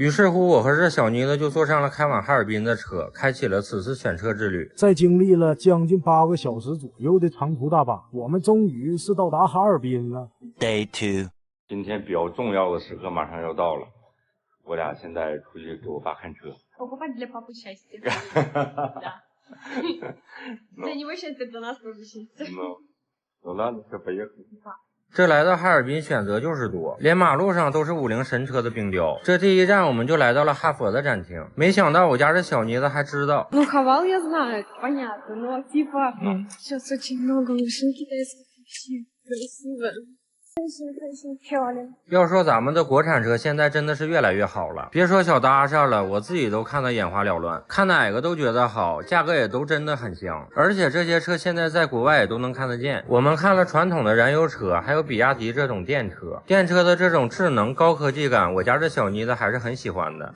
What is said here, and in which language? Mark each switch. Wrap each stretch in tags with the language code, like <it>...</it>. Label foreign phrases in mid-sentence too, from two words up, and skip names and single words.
<zh>于是乎，我和这小妮子就坐上了开往哈尔滨的车，开启了此次选车之旅。在经历了将近8个小时左右的长途大巴，我们终于是到达哈尔滨了。 Day 2，今天比较重要的时刻马上要到了，我俩现在出去给我爸看车。</zh> <ru>Покупать для папы счастье. Да. Для него счастье, для нас тоже счастье. Ну ладно, все, поехали.</ru> <zh>这来到哈尔滨选择就是多，连马路上都是50神车的冰雕。这第一站我们就来到了哈佛的展厅，没想到我家这小妮子还知道。</zh> <ru>Ну, Хавал я знаю, понятно, но типа сейчас очень много машин китайских, красиво.</ru> <zh>漂亮。要说咱们的国产车现在真的是越来越好了，别说小搭讪了，我自己都看得眼花缭乱，看哪个都觉得好，价格也都真的很香。而且这些车现在在国外也都能看得见。我们看了传统的燃油车，还有比亚迪这种电车，电车的这种智能高科技感，我家这小妮子还是很喜欢的。</zh>